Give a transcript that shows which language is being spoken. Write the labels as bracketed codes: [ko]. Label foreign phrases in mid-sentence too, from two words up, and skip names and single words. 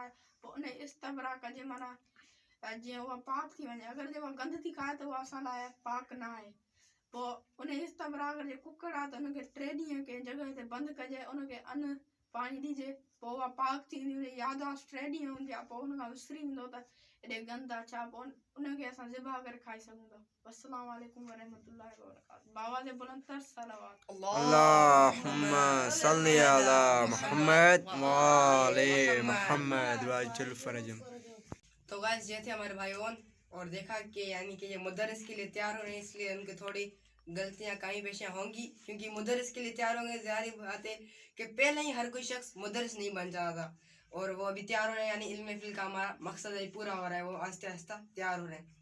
[sd] आहे पोइ उन इस्तबरा कजे माना जीअं उहा पाक थी वञे अगरि जे उहा गंद थी खाए त उहा असां लाइ पाक न आहे पोइ उन इस्तबरा अगरि जे कुकड़ आहे त उनखे 3 ॾींहं कंहिं जॻह ते बंदि कजे उनखे अन्न पाणी ॾिजे पोइ उहा पाक थींदी हुई याददाश्त 3 ॾींहं हूंदी आहे पोइ उनखां विसरी वेंदो त हेॾे गंद आहे छा पोइ उनखे असां ज़िबा करे खाई सघूं था [ar] السلام عليكم ورحمة الله وبركاته [sd] बाबा जे बुलंद तर सलावत [ar] اللهم صل على محمد وآل محمد وعجل فرجهم. [ur] تو गाइस یہ تھے ہمارے بھائیوں اور دیکھا کہ یعنی کہ یہ مدرس کے لیے تیار ہو رہے ہیں اس لیے ان کی تھوڑی غلطیاں کہیں پیشیاں ہوں گی کیونکہ مدرس کے لیے تیار ہوں گے ظاہر بات ہے کہ پہلے ہی ہر کوئی شخص مدرس نہیں بن جاتا اور وہ ابھی تیار ہو رہے ہیں یعنی علم فل کا ہمارا مقصد ابھی پورا ہو رہا ہے وہ آہستہ آہستہ تیار ہو رہے ہیں।